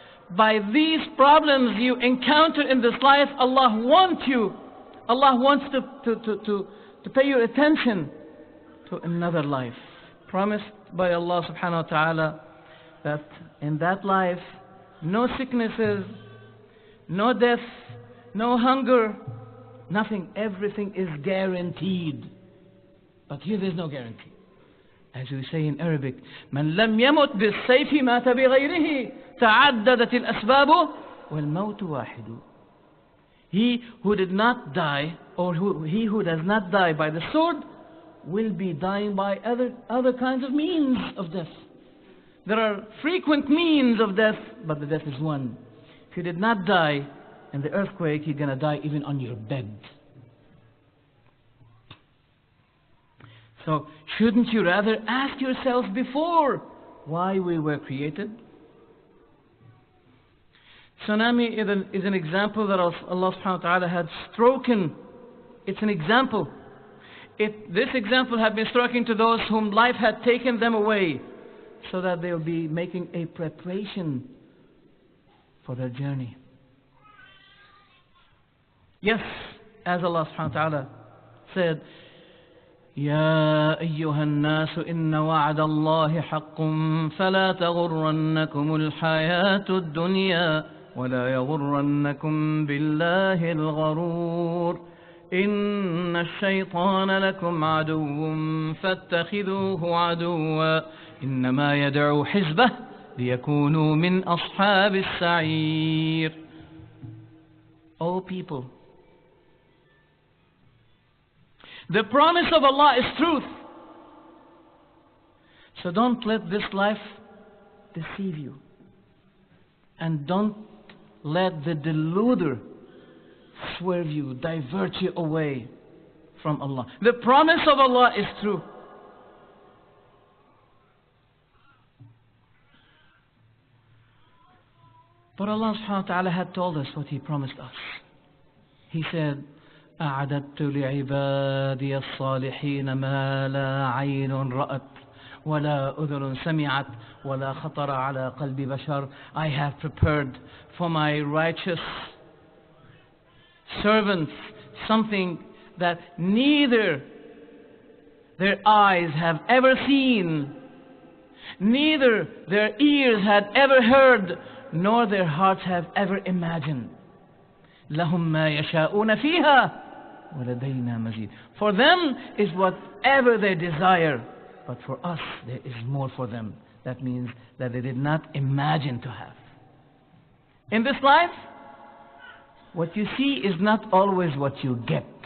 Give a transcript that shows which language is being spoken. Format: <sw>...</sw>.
<en>By these problems you encounter in this life, Allah wants to pay your attention to another life. Promised by Allah subhanahu wa ta'ala that in that life, no sicknesses, no death, no hunger, nothing, everything is guaranteed. But here there's no guarantee. As we say in Arabic,</en> <ar>من لم يمت بالسيف مات بغيره تعددت الأسباب والموت واحد.</ar> <en>He who did not die, or he who does not die by the sword, will be dying by other kinds of means of death. There are frequent means of death, but the death is one. If you did not die in the earthquake, you're going to die even on your bed. So, shouldn't you rather ask yourself before why we were created? Tsunami is an example that Allah subhanahu wa ta'ala had spoken. It's an example. This example had been striking to those whom life had taken them away, so that they will be making a preparation for their journey. Yes, as Allah subhanahu wa ta'ala said,</en> <ar>يا أيها الناس إن وعد الله حق فلا تغرنكم الحياة الدنيا ولا يغرنكم بالله الغرور إن الشيطان لكم عدو فاتخذوه عدوا إنما يدعو حزبه ليكونوا من أصحاب السعير.</ar> <en>O people, the promise of Allah is truth. So don't let this life deceive you. And don't let the deluder swerve you, divert you away from Allah. The promise of Allah is true. But Allah subhanahu wa ta'ala had told us what He promised us. He said,</en> <ar>أعددت لعبادي الصالحين ما لا عين رأت ولا أذن سمعت ولا خطر على قلب بشر.</ar> <en>I have prepared for my righteous servants something that neither their eyes have ever seen, neither their ears had ever heard, nor their hearts have ever imagined.</en> <ar>لهم ما يشاءون فيها وَلَدَيْنَا مَزِيدٌ.</ar> <en>For them is whatever they desire, but for us there is more for them. That means that they did not imagine to have. In this life, what you see is not always what you get.</en>